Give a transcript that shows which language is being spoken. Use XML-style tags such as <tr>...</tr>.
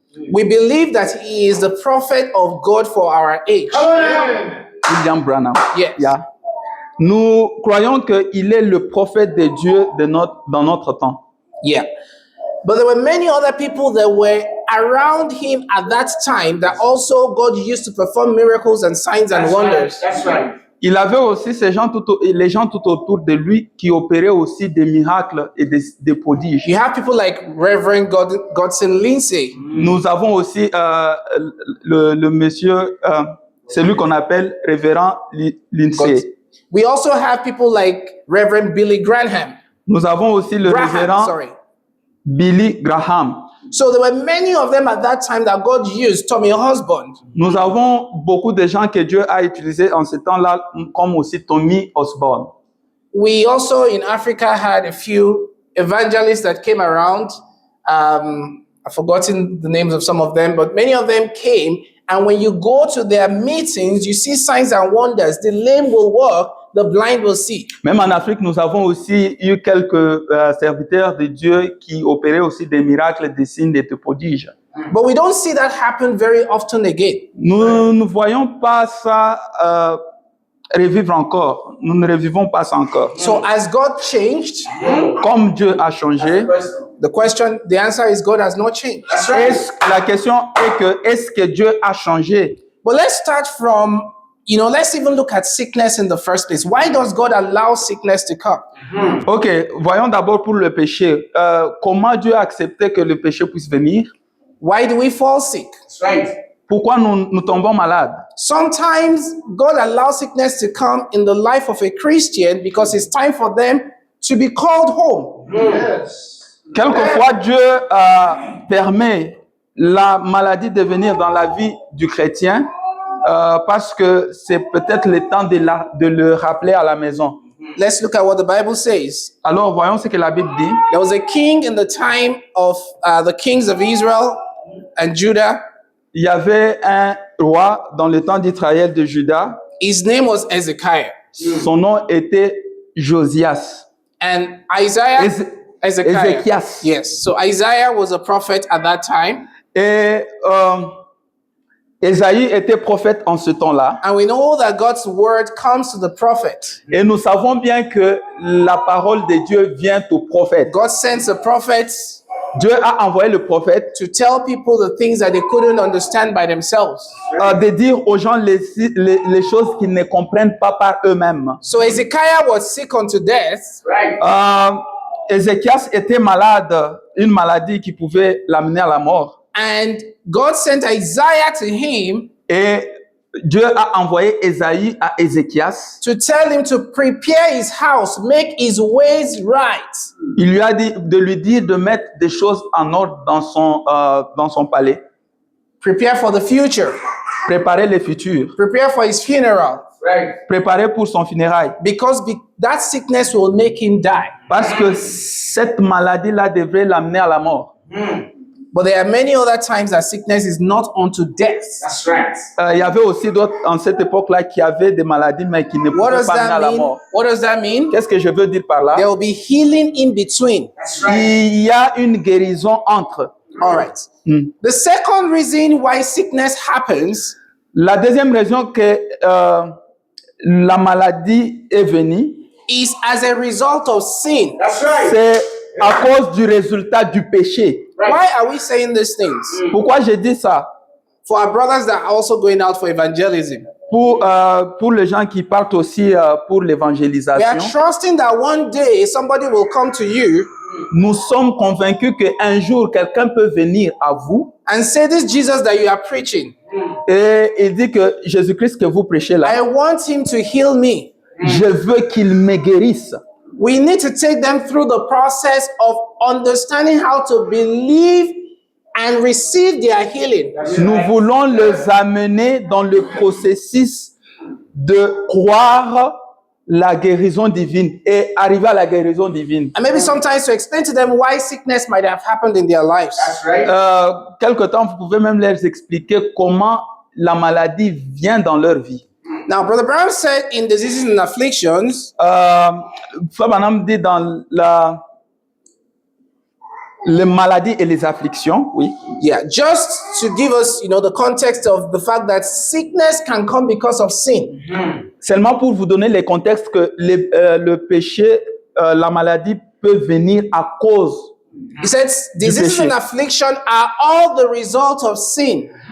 <en>we believe that he is the prophet of God for our age. William Branham. Yes. Yeah.</en> <fr>Nous croyons qu'il est le prophète de Dieu dans notre temps.</fr> <en>Yeah. But there were many other people that were around him at that time that also God used to perform miracles and signs and wonders. That's right.</en> <fr>Il avait aussi les gens tout autour de lui qui opéraient aussi des miracles et des prodiges.</fr> <en>You have people like Reverend Godson Lindsay.</en> <fr>Nous avons aussi le monsieur, celui qu'on appelle révérend Lindsay.</fr> <en>We also have people like Reverend Billy Graham.</en> <fr>Nous avons aussi le révérend Billy Graham.</fr> <en>So there were many of them at that time that God used. Tommy Osborne.</en> <fr>Nous avons beaucoup de gens que Dieu a utilisés en ce temps-là, comme aussi Tommy Osborne.</fr> <en>We also in Africa had a few evangelists that came around. I've forgotten the names of some of them, but many of them came. And when you go to their meetings, you see signs and wonders. The lame will walk, the blind will see.</en> <fr>Même en Afrique, nous avons aussi eu quelques serviteurs de Dieu qui opéraient aussi des miracles, des signes, des prodiges.</fr> <en>But we don't see that happen very often again.</en> <fr>Nous ne voyons pas ça revivre encore. Nous ne revivons pas ça encore.</fr> <en>So as God changed,</en> <fr>Comme Dieu a changé,</fr> <en>the answer is God has not changed.</en> <fr>la question est que est-ce que Dieu a changé?</fr> <en>But let's start from, let's even look at sickness in the first place. Why does God allow sickness to come?</en> <fr>Ok, voyons d'abord pour le péché. Comment Dieu a accepté que le péché puisse venir?</fr> <en>Why do we fall sick? That's right.</en> <fr>Pourquoi nous tombons malades?</fr> <en>Sometimes God allows sickness to come in the life of a Christian because it's time for them to be called home. Yes.</en> <fr>Quelquefois, Dieu permet la maladie de venir dans la vie du chrétien parce que c'est peut-être le temps de le rappeler à la maison.</fr> <en>Let's look at what the Bible says.</en> <fr>Alors, voyons ce que la Bible dit.</fr> <en>There was a king in the time of the kings of Israel and Judah.</en> <fr>Il y avait un roi dans le temps d'Israël de Juda.</fr> <en>His name was Hezekiah.</en> <fr>Son nom était Josias.</fr> <en>And Isaiah,</en> <fr>Ézéchias.</fr> <en>yes. So Isaiah was a prophet at that time.</en> <fr>Et Ésaïe était prophète en ce temps-là.</fr> <en>And we know that God's word comes to the prophet.</en> <fr>Et nous savons bien que la parole de Dieu vient au prophète.</fr> <en>God sends the prophets</en> <fr>Dieu a envoyé le prophète</fr> <en>to tell people the things that they couldn't understand by themselves.</en> <fr>de dire aux gens les choses qu'ils ne comprennent pas par eux-mêmes.</fr> <en>So Hezekiah was sick unto death. Right.</en> <fr>Ézéchias était malade, une maladie qui pouvait l'amener à la mort.</fr> <en>And God sent Isaiah to him</en> <fr>Et Dieu a envoyé Ésaïe à Ézéchias.</fr> <en>to tell him to prepare his house, make his ways right.</en> <fr>Il lui a dit de lui dire de mettre des choses en ordre dans son palais.</fr> <en>Prepare for the future.</en> <fr>Préparer le futur.</fr> <en>Prepare for his funeral. Right.</en> <fr>Préparer pour son funérail.</fr> <en>Because that sickness will make him die.</en> <fr>Parce que cette maladie-là devrait l'amener à la mort.</fr> <en>But there are many other times that sickness is not unto death. That's right.</en> <fr>Il y avait aussi d'autres en cette époque-là qui avaient des maladies mais qui ne</fr> <en>What</en> <fr>pouvaient</fr> <en>does</en> <fr>pas amener à</fr> <en>that</en> <fr>la</fr> <en>mean?</en> <fr>mort.</fr> <en>What does that mean?</en> <fr>Qu'est-ce que je veux dire par là?</fr> <en>There will be healing in between. That's right.</en> <fr>Il y a une guérison entre.</fr> <en>All right. The second reason why sickness happens</en> <fr>La deuxième raison que la maladie est venue,</fr> <en>is as a result of sin. That's right.</en> <fr>c'est à cause du résultat du péché.</fr> <en>Why are we saying these things?</en> <fr>Pourquoi j'ai dit ça?</fr> <en>For our brothers that are also going out for evangelism.</en> <fr>Pour les gens qui partent aussi pour</fr> <en>We are</en> <fr>l'évangélisation,</fr> <en>trusting that one day somebody will come to you</en> <fr>nous sommes convaincus qu'un jour, quelqu'un peut venir à vous</fr> <en>and say, this Jesus that you are preaching,</en> <fr>et il dit que Jésus-Christ que vous prêchez là,</fr> <en>I want him to heal me.</en> <fr>je veux qu'il me guérisse.</fr> <en>We need to take them through the process of understanding how to believe and receive their healing.</en> <fr>Nous voulons les amener dans le processus de croire la guérison divine et arriver à la guérison divine.</fr> <en>And maybe sometimes to explain to them why sickness might have happened in their lives. That's right.</en> <fr>Quelque temps, vous pouvez même leur expliquer comment la maladie vient dans leur vie.</fr> <en>Now, Brother Brown said in diseases and afflictions,</en> <fr>Frère Branham dit dans les maladies et les afflictions, oui.</fr> <en>yeah, just to give us, the context of the fact that sickness can come because of sin.</en> <fr>Seulement pour vous donner les contextes que le péché, la maladie peut venir à cause.</fr> <en>He says diseases</en> <fr>péché.</fr> <en>and affliction are all the result of sin.</en>